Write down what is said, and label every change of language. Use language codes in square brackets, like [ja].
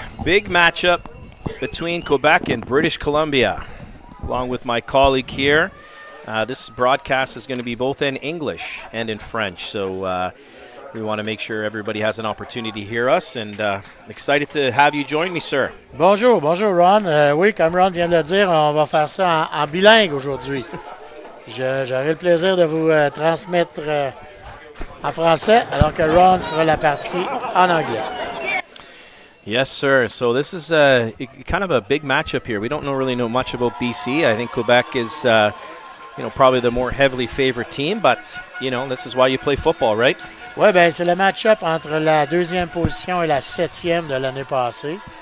[en] Big matchup between Quebec and British Columbia. Along with my colleague here, this broadcast is going to be both in English and in French. So we want to make sure everybody has an opportunity to hear us. And excited to have you join me, sir. [fr] Bonjour, bonjour Ron. Oui, comme Ron vient de le dire, on va faire ça en bilingue aujourd'hui. J'aurai le plaisir de vous transmettre en français, alors que Ron fera la partie en anglais. [en] Yes, sir. So this is kind of a big matchup here. We don't really know much about BC. I think Quebec is, probably the more heavily favored team. But, this is why you play football, right? [fr] Oui, bien, c'est le match-up entre la deuxième position et la septième de l'année passée.